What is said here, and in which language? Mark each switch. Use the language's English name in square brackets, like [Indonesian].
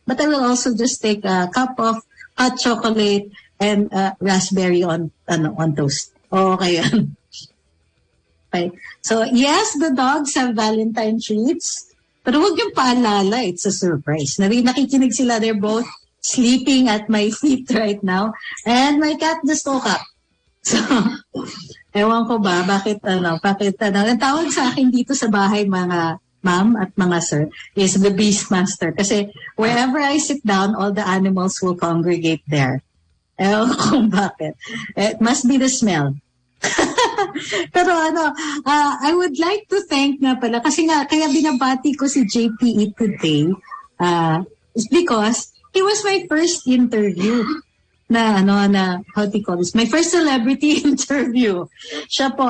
[English] But I will also just take a cup of hot chocolate and raspberry on toast. Okay yan. Okay. So, yes, the dogs have Valentine treats. [Filipino] Pero huwag yung paalala, [English] it's a surprise. [Filipino] Nakikinig sila, [English] they're both sleeping at my feet right now. And my cat just woke up. So, [Filipino] ewan ko ba, bakit. Ang tawag sa akin dito sa bahay, mga ma'am at mga sir, [English] is the Beastmaster. Kasi wherever I sit down, all the animals will congregate there. [Filipino] Ewan ko bakit. [English] It must be the smell. Pero I would like to thank [Filipino] nga pala, kasi nga, kaya binabati ko si JPE [English] today, is because he was my first interview na, how do you call this? My first celebrity interview. Siya po.